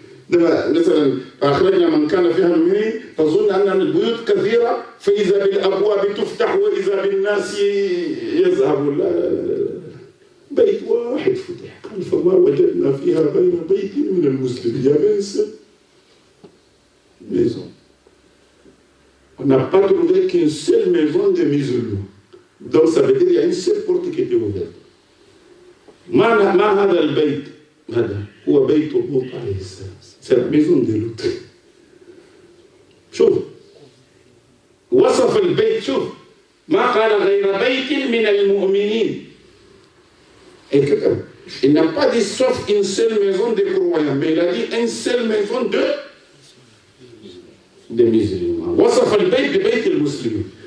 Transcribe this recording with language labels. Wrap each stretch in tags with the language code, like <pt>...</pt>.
<ar>مثلا فأخرجنا من كان فيها المؤمنين تظن أن البيوت كثيرة فإذا بالأبواب تفتح وإذا بالناس يذهب. لا بيت واحد فتح قال فما وجدنا فيها غير بيت من المسلمين.</ar> <fr>Il y avait une seule maison. On n'a pas trouvé qu'une seule maison de musulmans. Donc ça veut dire qu'il y a une seule porte qui était ouverte.</fr> <ar>ما هذا البيت هذا هو بيت لوط عليه السلام.</ar> <fr>C'est la maison de Lut.</fr> <ar>شوف وصف البيت, شوف ما قال غير بيت من المؤمنين.</ar> <fr>Et que, il n'a pas dit sauf une seule maison de croyants, mais il a dit une seule maison de musulmans.</fr> <ar>وصف البيت ببيت المسلمين.</ar>